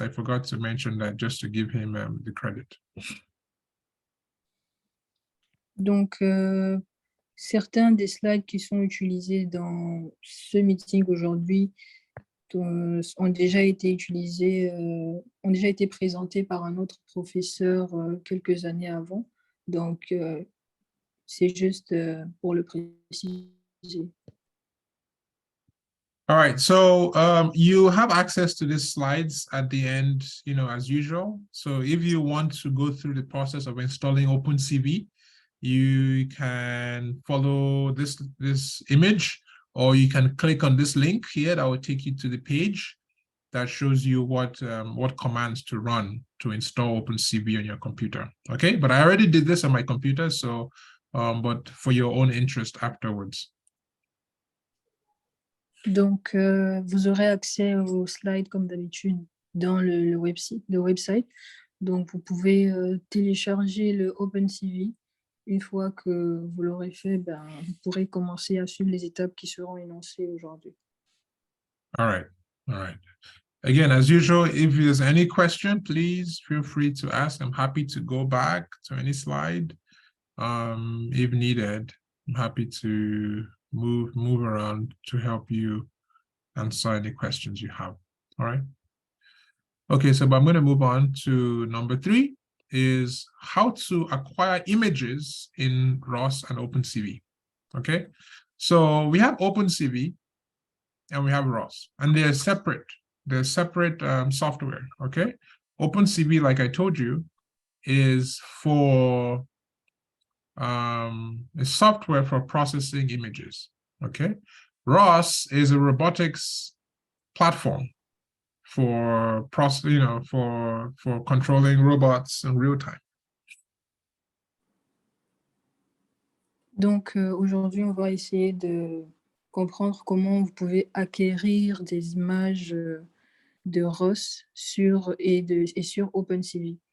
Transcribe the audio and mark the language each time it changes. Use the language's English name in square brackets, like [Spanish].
[English] I forgot to mention that just to give him the credit. [French] Donc, certains des slides qui sont utilisés dans ce meeting aujourd'hui ont déjà été utilisés, ont déjà été présentés par un autre professeur quelques années avant. Donc, c'est juste pour le préciser. [English] All right, so you have access to these slides at the end, as usual. So if you want to go through the process of installing OpenCV, you can follow this image, or you can click on this link here that will take you to the page that shows you what commands to run to install OpenCV on your computer. Okay, but I already did this on my computer, so but for your own interest afterwards. [French] Donc, vous aurez accès aux slides comme d'habitude dans le website. Donc, vous pouvez télécharger le OpenCV. Une fois que vous l'aurez fait, vous pourrez commencer à suivre les étapes qui seront énoncées aujourd'hui. [English] All right. Again, as usual, if there's any question, please feel free to ask. I'm happy to go back to any slide if needed. I'm happy to move around to help you answer any questions you have. All right. Okay, so I'm going to move on to number 3, is how to acquire images in ROS and OpenCV. Okay, so we have OpenCV and we have ROS, and they're separate. They're separate software. Okay, OpenCV, like I told you, is for a software for processing images. Okay, ROS is a robotics platform for for controlling robots in real time. [French] Donc aujourd'hui, on va essayer de comprendre comment vous pouvez acquérir des images de ROS sur OpenCV.